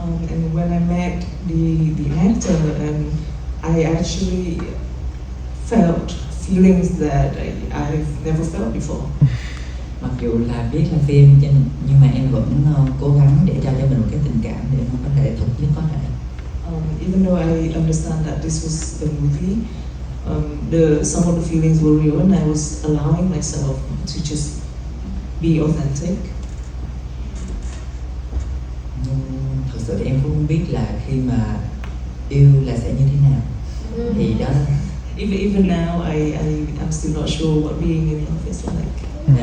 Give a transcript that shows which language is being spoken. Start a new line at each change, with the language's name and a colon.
English: And when I met the actor, and I actually felt feelings that I've never felt before.
Vietnamese: Mặc dù là biết là phim nhưng mà em vẫn cố gắng để cho mình một cái tình cảm để nó có thể thật nhất có thể.
English: Even though I understand that this was a movie, some of the feelings were real, and I was allowing myself to just be authentic.
Vietnamese: Thật sự thì em cũng không biết là khi mà yêu là sẽ như thế nào. Thì đó.
English: Even now, I'm still not sure what being in love is like.